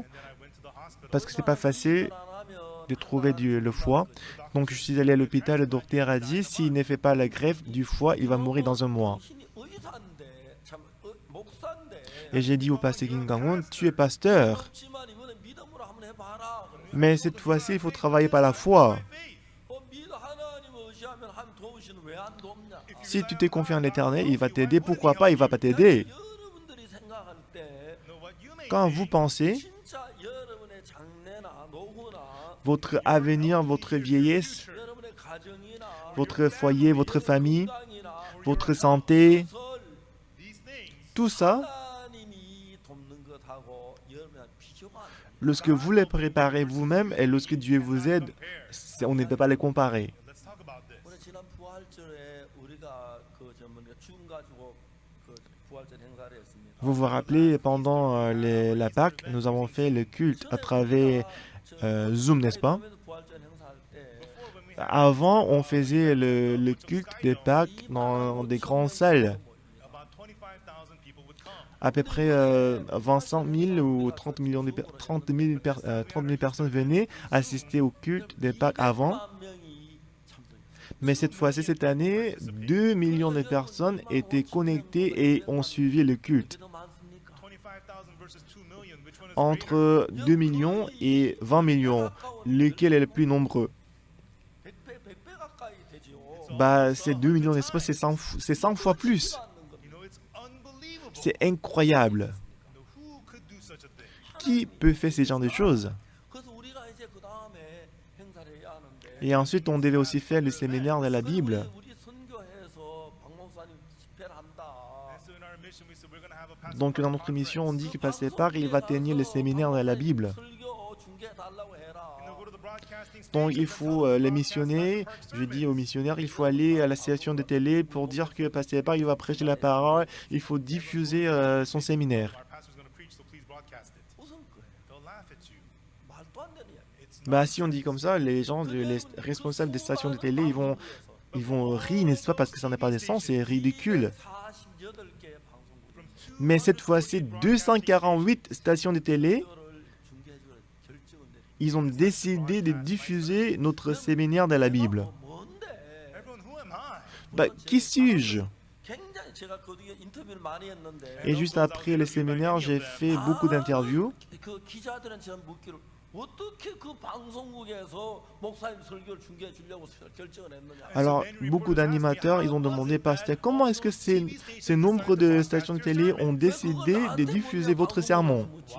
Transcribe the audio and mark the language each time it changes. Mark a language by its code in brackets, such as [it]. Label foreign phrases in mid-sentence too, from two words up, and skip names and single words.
[en] And then I went to the hospital. [fr] parce que c'est pas facile de trouver le foie. Donc je suis allé à l'hôpital, le docteur a dit s'il ne fait pas la greffe du foie, il va mourir dans un mois. [ko] 당신이 의사인데 참 목사인데 [fr] Et j'ai dit au pasteur Kim Gang-un, tu es pasteur, [ko] 없지만 이번에 믿음으로 한번 해봐라. [fr] mais cette fois-ci, il faut travailler par la foi. [ko] 하나님을 의지하면 하나님 도우시는 왜 안 돕냐? [fr] Si tu te confies en l'Éternel, il va t'aider. Pourquoi pas, il va pas t'aider. [ko] 여러분들이 생각할 때 [en] No, what you may [fr] Quand vous pensez, [ko] 진짜 여러분의 장래나 노후나 [fr] votre avenir, votre vieillesse, [ko] 여러분의 가정이나 [fr] votre foyer, votre famille, [ko] 건강이나 [fr] votre santé, 설 [en] these things, [fr] tout ça, [ko] 하나님이 돕는 것하고 여러분의 비교가 안 돼요. [fr] lorsque vous les préparez vous-même et lorsque Dieu vous aide, on ne peut pas les comparer. [en] let's talk about this. [ko] 오늘 지난 부활절에 우리가 줌 가지고 그 부활절 행사를 했습니다. [fr] Vous vous rappelez, pendant la Pâque, nous avons fait le culte à travers Zoom, n'est-ce pas? [ko] 부활절 행사할 때 [en] Before, when we [fr] Avant, on faisait le culte des Pâques dans des grandes salles. [en] about 25,000 people would come. [fr] À peu près 25 000 ou 30 000 personnes venaient assister au culte des Pâques avant. [ko] 1만 명이 참석했어요. [fr] Mais cette fois-ci, cette année, 2 millions de personnes étaient connectées et ont suivi le culte. [ko] 그래도 많습니까? [en] 25,000 versus [fr] entre 2 millions et 20 millions. Lequel est le plus nombreux? [ko] 100배 가까이 되지요. [fr] Bah, c'est 2 millions, n'est-ce pas? C'est 100 fois plus. C'est incroyable. Qui peut faire ce genre de choses? [ko] 그래서 우리가 이제 그다음에 행사를 해야 하는데 [fr] Et ensuite, on devait aussi faire le séminaire de la Bible. [ko] 우리 선교회에서 박 목사님 집회를 한다. [fr] Donc, dans notre mission, on dit que Pasteur Park, il va tenir le séminaire de la Bible. [ko] 설교 중계해 달라고 해라. [fr] Donc, il faut les missionner. Je dis aux missionnaires, il faut aller à la station de télé pour dire que Pasteur Park, il va prêcher la parole. Il faut diffuser son séminaire. [ko] 웃을 거예요. 말도 안 되는 이야기. [fr] Bah, si on dit comme ça, les gens, les responsables des stations de télé, ils vont rire, n'est-ce pas? Parce que ça n'a pas de sens, c'est ridicule. [ko] 48개 방송국 [fr] Mais cette fois-ci, 248 stations de télé, [ko] 설교를 중계해 줄 결정을 내린. [fr] ils ont décidé de diffuser notre séminaire de la Bible. [ko] 뭔데? [fr] Bah, qui suis-je? [ko] 굉장히 제가 그 뒤에 인터뷰를 많이 했는데 [fr] Et juste après le séminaire, j'ai fait beaucoup d'interviews. [ko] 그 기자들은 제가 묻기를 어떻게 그 방송국에서 목사님 설교를 중계해 주려고 결정을 했느냐. [fr] Alors, beaucoup d'animateurs, ils ont demandé, Pasteur, comment est-ce que ces nombres de stations de télé ont décidé de diffuser votre sermon?